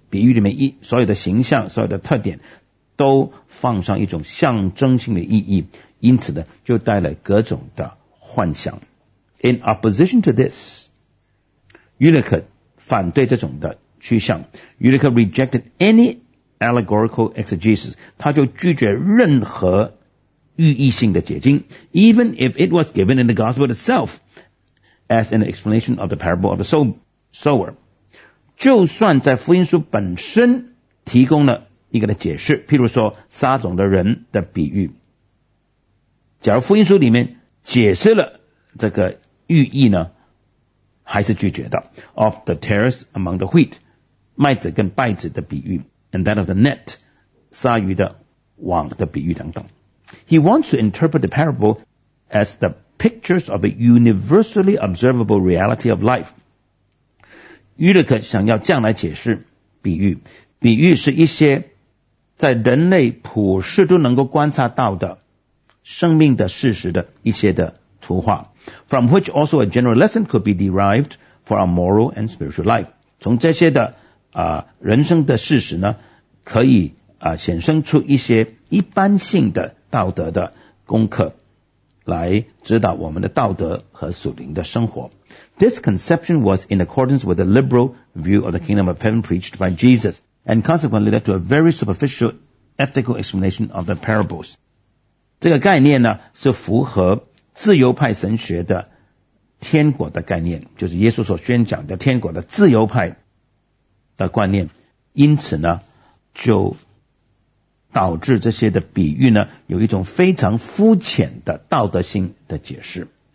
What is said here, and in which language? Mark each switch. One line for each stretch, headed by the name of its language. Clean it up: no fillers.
Chinese: 比喻里面所有的形象所有的特点都放上一种象征性的意义因此呢就带来各种的幻想
English: In opposition to this
Chinese: Jülich 反对这种的趋向
English: Jülich rejected any allegorical exegesis
Chinese: 他就拒绝任何寓意性的解经
English: Even if it was given in the gospel itself as an explanation of the parable of the sower
Chinese: 就算在福音书本身提供了一个的解释譬如说撒种的人的比喻假如福音书里面解释了这个寓意呢还是拒绝的
English: of the tares among the wheat
Chinese: 麦子跟稗子的比喻
English: and that of the net
Chinese: 鲨鱼的网的比喻等等
English: he wants to interpret the parable as the pictures of a universally observable reality of life
Chinese: 约勒克想要这样来解释比喻比喻是一些在人类普世都能够观察到的生命的事实的一些的图画
English: from which also a general lesson could be derived for our moral and spiritual life
Chinese: 从这些的人生的事实呢可以显生出一些一般性的道德的功课来指导我们的道德和属灵的生活
English: This conception was in accordance with the liberal view of the kingdom of heaven preached by Jesus and consequently led to a very superficial ethical explanation of the parables
Chinese: 这个概念呢是符合自由派神学的天国的概念就是耶稣所宣讲的天国的自由派的观念因此呢就导致这些的比喻呢，有一种非常肤浅的道德性的解释。